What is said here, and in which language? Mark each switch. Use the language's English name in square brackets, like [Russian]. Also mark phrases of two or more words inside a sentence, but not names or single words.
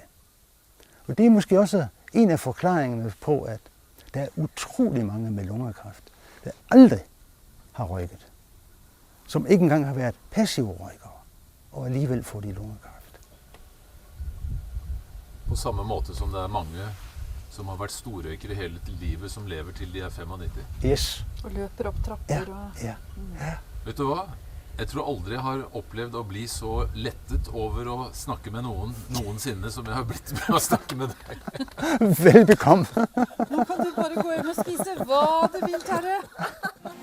[Danish] Og det er måske også en af forklaringerne på, at der er utrolig mange med lungekræft, der aldrig har røyket. Som ikke engang har været passive røykere, og alligevel får de lungekræft. På samme måde som der er mange, som har været storrøykere hele livet, som lever til de er 95. Yes. Og løper op trapper. Ja. [Norwegian] Vet du hva? Jeg tror aldri jeg har opplevd å bli så lettet over å snakke med noen noensinne som jeg har blitt med å snakke med deg. Velbekomme. Nå kan du bare gå hjem og spise hva du vil, Terje.